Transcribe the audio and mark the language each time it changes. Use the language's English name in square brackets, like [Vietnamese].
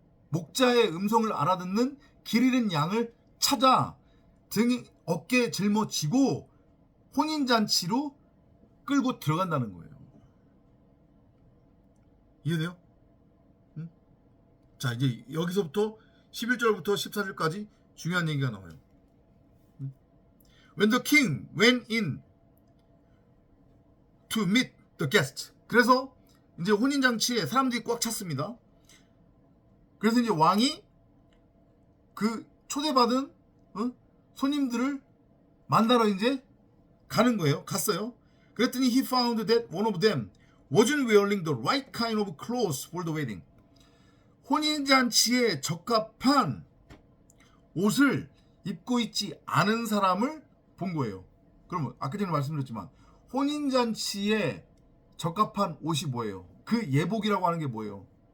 [Korean] 목자의 음성을 알아듣는 길 잃은 양을 찾아 어깨에 짊어지고 혼인잔치로 끌고 들어간다는 거예요. 이해돼요? 응? 자, 이제 여기서부터 11절부터 14절까지 중요한 얘기가 나와요. 응? [English] When the king went in to meet the guest. [Korean] 그래서 이제 혼인잔치에 사람들이 꽉 찼습니다. 그래서 이제 왕이 그 초대받은 손님들을 만나러 이제 가는 거예요. 갔어요. 그랬더니 [English] he found that one of them wasn't wearing the right kind of clothes for the wedding. [Korean] 혼인잔치에 적합한 옷을 입고 있지 않은 사람을 본 거예요. 그러면 아까 전에 말씀드렸지만 혼인잔치에 적합한 옷이 뭐예요? 그 예복이라고 하는 게 뭐예요?